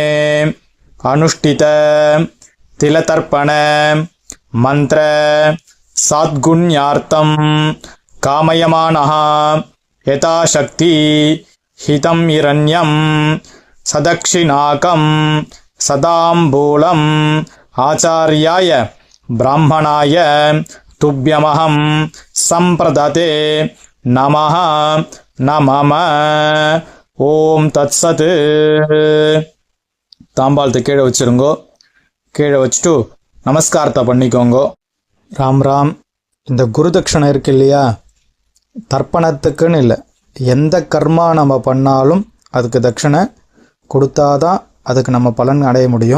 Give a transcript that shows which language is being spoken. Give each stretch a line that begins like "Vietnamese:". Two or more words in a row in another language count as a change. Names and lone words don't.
Sanskrit: अनुष्ठित तिलतर्पण मंत्र सद्गुण्यार्थं कामयमानः यथाशक्ति हितं हिरण्यं सदक्षिणाकं सदाम्बूलम् आचार्याय ब्राह्मणाय तुभ्यमहं सम्प्रदते नमः नमः. ॐ तत्सत्.
Tamil: தாம்பாளத்தை கீழே வச்சிருங்கோ. கீழே வச்சுட்டு நமஸ்காரத்தை பண்ணிக்கோங்க. ராம் ராம். இந்த குருதட்சணை இருக்கு இல்லையா, தர்ப்பணத்துக்குன்னு இல்லை, எந்த கர்மா நம்ம பண்ணாலும் அதுக்கு தட்சணை கொடுத்தாதான் அதுக்கு நம்ம பலன் அடைய முடியும்.